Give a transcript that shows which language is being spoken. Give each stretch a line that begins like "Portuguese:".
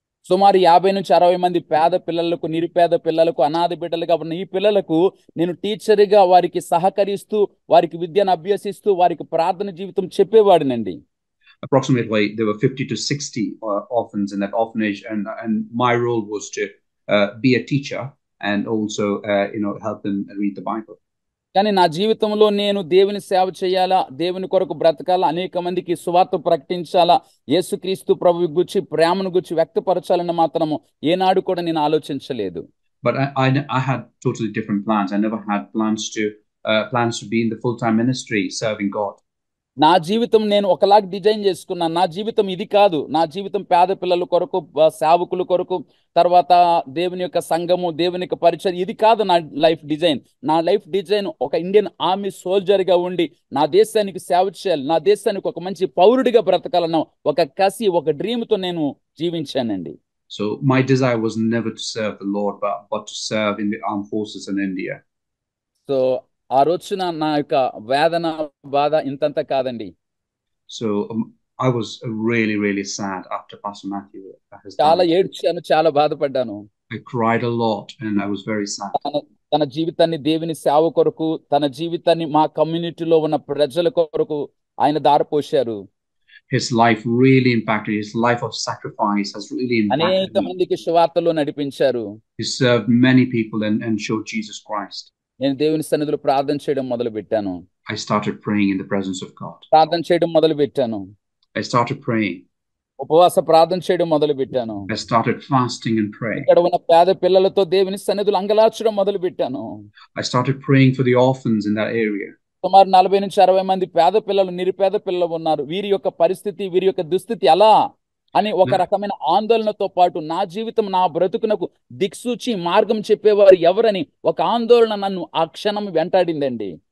Telugu: సుమారు 50 నుంచి 60 మంది పేద పిల్లలకు, నిరుపేద పిల్లలకు, అనాథ బిడ్డలుగా ఉన్న ఈ పిల్లలకు నేను టీచర్గా వారికి సహకరిస్తూ, వారికి విద్యను అభ్యసిస్తూ, వారికి ప్రార్థన జీవితం చెప్పేవాడినండి.
English: Approximately there were 50 to 60 orphans in that orphanage, and my role was to be a teacher and also help them read the Bible.
Telugu: కానీ నా జీవితంలో నేను దేవుని సేవ చేయాలా, దేవుని కొరకు బ్రతకాలా, అనేక మందికి సువార్త ప్రకటించాలా, యేసుక్రీస్తు ప్రభువు గురించి ప్రేమను గురించి వ్యక్తపరచాలని మాత్రము ఏనాడు కూడా నేను ఆలోచించలేదు.
English: But I had totally different plans. I never had plans to be in the full-time ministry serving God.
Telugu: నా జీవితం నేను ఒకలాగా డిజైన్ చేసుకున్నాను. నా జీవితం ఇది కాదు. నా జీవితం పేద పిల్లల కొరకు, సేవకుల కొరకు, తర్వాత దేవుని యొక్క సంఘము, దేవుని యొక్క పరిచయం, ఇది కాదు నా
English: Life design.
Telugu: నా
English: life design
Telugu: ఒక ఇండియన్ ఆర్మీ సోల్జర్గా ఉండి నా దేశానికి సేవ చేయాలి, నా దేశానికి ఒక మంచి పౌరుడిగా బ్రతకాలన్న ఒక కసి, ఒక డ్రీమ్తో నేను జీవించానండి.
English: So my desire was never to serve the Lord, but to serve in the armed forces in India.
Telugu: So ఆ రోజున నా యొక్క వేదన, బాధ ఇంతంత కాదండి.
English: So I was really, really sad after Pastor Matthew has
Telugu: చాలా
English: died.
Telugu: ఏడ్చాను, చాలా బాధపడ్డాను.
English: I cried a lot and I was very sad.
Telugu: తన జీవితాన్ని దేవుని సేవ కొరకు, తన జీవితాన్ని మా కమ్యూనిటీలో ఉన్న ప్రజల కొరకు ఆయన దారపోశారు.
English: His life really impacted. His life of sacrifice has really impacted
Telugu: అనేక
English: me.
Telugu: మందికి సువార్తలో నడిపించారు.
English: He served many people and showed Jesus Christ.
Telugu: నేను దేవుని సన్నిధిలో ప్రార్థన చేయడం మొదలు పెట్టాను.
English: I started praying in the presence of God.
Telugu: ప్రార్థన చేయడం మొదలు పెట్టాను.
English: I started praying.
Telugu: ఉపవాస ప్రార్థన చేయడం మొదలు పెట్టాను.
English: I started fasting and praying.
Telugu: ఇక్కడ ఉన్న పేద పిల్లలతో దేవుని సన్నిధిలో అంగలార్చడం మొదలు పెట్టాను.
English: I started praying for the orphans in that area.
Telugu: సుమారు 40 నుంచి 60 మంది పేద పిల్లలు, నిరుపేద పిల్లలు ఉన్నారు. వీరి యొక్క పరిస్థితి, వీరి యొక్క దుస్థితి ఎలా అని ఒక రకమైన ఆందోళనతో పాటు నా జీవితం, నా బ్రతుకునకు దిక్సూచి మార్గం చెప్పేవారు ఎవరని ఒక ఆందోళన నన్ను ఆ క్షణం వెంటాడిందండి.